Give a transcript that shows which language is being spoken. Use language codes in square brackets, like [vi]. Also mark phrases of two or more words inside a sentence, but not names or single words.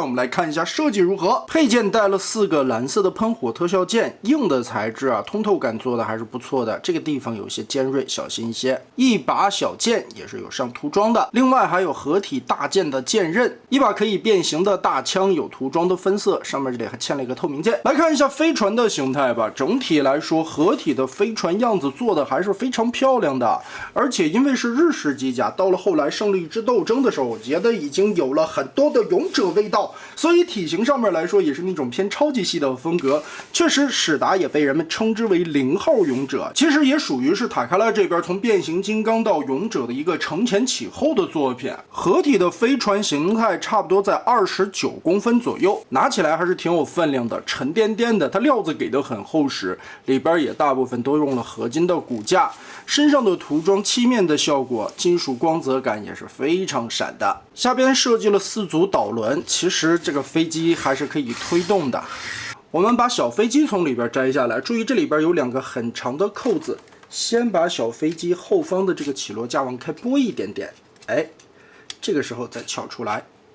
[zh] 我們來看一下設計如何。配件帶了4個藍色的噴火特效鍵，硬的材質啊，通透感做的還是不錯的。這個地方有些尖銳，小心一些。一把小劍也是有上塗裝的，另外還有合體大劍的劍刃，一把可以變形的大槍，有塗裝的分色，上面這裡還嵌了一個透明鍵。來看一下飛船的形態吧，整體來說，合體的飛船樣子做的還是非常漂亮的，而且因為是日式机甲，到了后来勝利之鬥爭的時候，我覺得已經有了很多的勇者味道，所以体型上面来說也是那種偏超级系的風格。確實，史達也被人們稱之為0號勇者，其實也屬於是塔卡拉這邊從變形金剛到勇者的一個承前啟後的作品。合體的飛船形態差不多在29公分左右，拿起来還是挺有分量的，沉甸甸的，它料子給的很厚實，裡邊也大部分都用了合金的骨架，身上的涂裝漆面的效果，金属光泽感也是非常闪的。下邊設計了4組導輪，其實這個飛機還是可以推動的。我們把小飛機從裡邊摘下來，注意這裡邊有2個很長的扣子，先把小飛機後方的這個起落架往開拨一點點，哎，這個時候再撬出來。